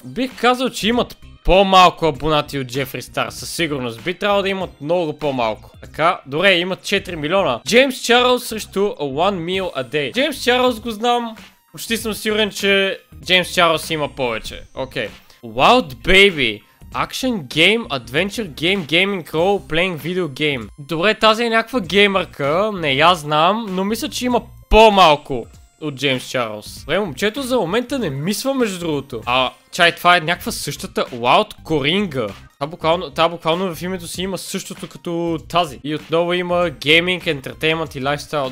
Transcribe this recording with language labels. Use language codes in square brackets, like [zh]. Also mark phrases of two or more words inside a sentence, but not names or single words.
[bg] Бих казал, че имат по-малко абонати от Джефри Стар, със сигурност. Би трябвало да имат много по-малко. Така, добре, имат 4 милиона. Джеймс Чарлз срещу One Meal a Day. Джеймс Чарлз го знам. Почти съм сигурен, че Джеймс Чарлз има повече. Окей. Wild Baby. [en] Action Game, Adventure Game, Gaming Role, Playing Video Game. [bg] Добре, тази е някаква геймърка. Не я знам, но мисля, че има по-малко от Джеймс Чарлз. Добре, момчето за момента не мисля, между другото. Чай, това е някаква същата Wild Coringa. Та буквално в името си има същото като тази. И отново има гейминг, ентертеймент и лайфстайл.